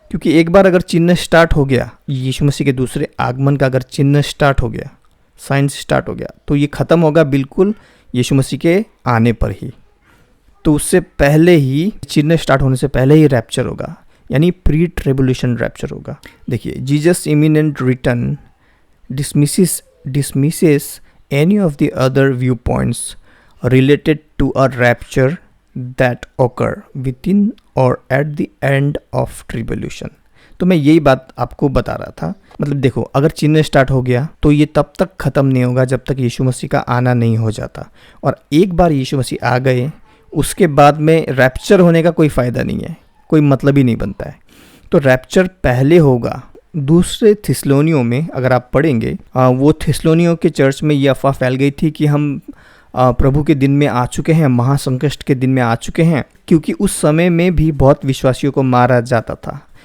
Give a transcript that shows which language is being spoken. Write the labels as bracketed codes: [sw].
[hi] क्योंकि एक बार अगर चिन्ह स्टार्ट हो गया, यीशु मसीह के दूसरे आगमन का अगर चिन्ह स्टार्ट हो गया, साइंस स्टार्ट हो गया, तो ये ख़त्म होगा बिल्कुल यीशु मसीह के आने पर ही। तो उससे पहले ही, चिन्ह स्टार्ट होने से पहले ही रैप्चर होगा, यानी प्री ट्रिब्यूलेशन रैप्चर होगा। [en] देखिए, Jesus imminent return dismisses any of the other viewpoints related to a rapture that occur within or at the end of tribulation। [hi] तो मैं यही बात आपको बता रहा था। मतलब देखो, अगर चिन्ह स्टार्ट हो गया तो ये तब तक ख़त्म नहीं होगा जब तक यीशु मसीह का आना नहीं हो जाता। और एक बार यीशु मसीह आ गए, उसके बाद में रैप्चर होने का कोई फ़ायदा नहीं है, कोई मतलब ही नहीं बनता है। तो रैप्चर पहले होगा। दूसरे थिस्सलुनीयों में अगर आप पढ़ेंगे, वो थिस्सलुनीयों के चर्च में ये अफवाह फैल गई थी कि हम प्रभु के दिन में आ चुके हैं, महासंकट के दिन में आ चुके हैं, क्योंकि उस समय में भी बहुत विश्वासियों को मारा जाता था।